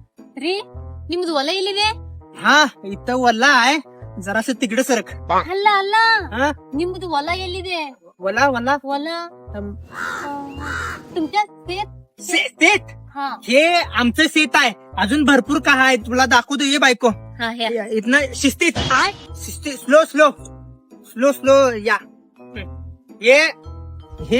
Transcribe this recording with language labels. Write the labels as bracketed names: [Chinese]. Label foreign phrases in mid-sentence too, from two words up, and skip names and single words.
[Kannada] ರೀ ನಿಮ್ದು ಹೊಲ ಎಲ್ಲಿದೆ? ಹಾ ಇತ್ತ ಹೊಲ [Marathi] आहे जरासं तिकडे सरक. [Kannada] ಅಲ್ಲ ಅಲ್ಲ हा ನಿಮ್ದು ಹೊಲ ಎಲ್ಲಿದೆ? वला वला [Marathi] ಹೊಲ तुमच्या शेत हा हे आमचं शेत आहे. अजून भरपूर काय आहे तुला दाखवतो ये बायको. हा हे इथनं शिस्तीत शिस्तीत [English] slow slow slow slow [Marathi] या ये हे